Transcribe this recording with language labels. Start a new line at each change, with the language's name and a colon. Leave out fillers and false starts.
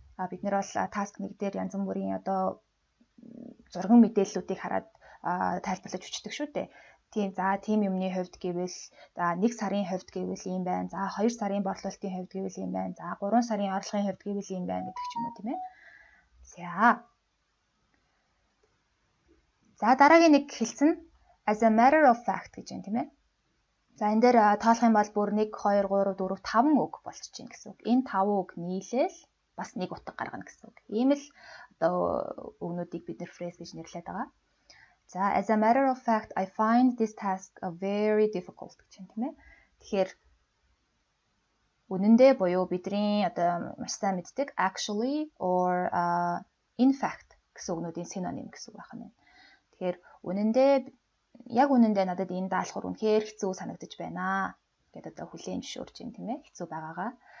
Mongolian: Бид нэр бол task 1 дээр янз бүрийн одоо зурган мэдээллүүдийг хараад тайлбарлаж өчтдөг шүү дээ. Тийм юмны хувьд гэвэл за 1 сарын хувьд гэвэл ийм байна. За 2 сарын борлуулалтын хувьд гэвэл ийм байна. За 3 сарын орлогын хувьд гэвэл ийм байна гэдэг ч юм уу тийм ээ. За дараагийн нэг хэлсэн
English: as a matter of fact
Mongolian: гэж байна тийм ээ. За энэ дээр тоолох юм бол бүр 1 2 3 4 5 үг болчихжин гэсэн үг. Энэ 5 үг нийлээл бас нэг утга гаргана гэсэн үг. Ийм л одоо үгнүүдийг бид нэр phrase гэж нэрлэдэг байгаа.
English: За as a matter of fact I find this task a very difficult
Mongolian: гэж байна тийм ээ. Тэгэхээр үнэндээ буюу бидний одоо маш сайн мэддэг
English: actually or in fact
Mongolian: гэсэн үгнүүдийн синоним гэсэн үг байна. Тэгэхээр яг үнэндээ надад энэ даалгавар үнэхээр хэцүү санагдаж байна гэдэг одоо хүлээн зөвшөөрч юм тийм ээ, хэцүү байгаагаа.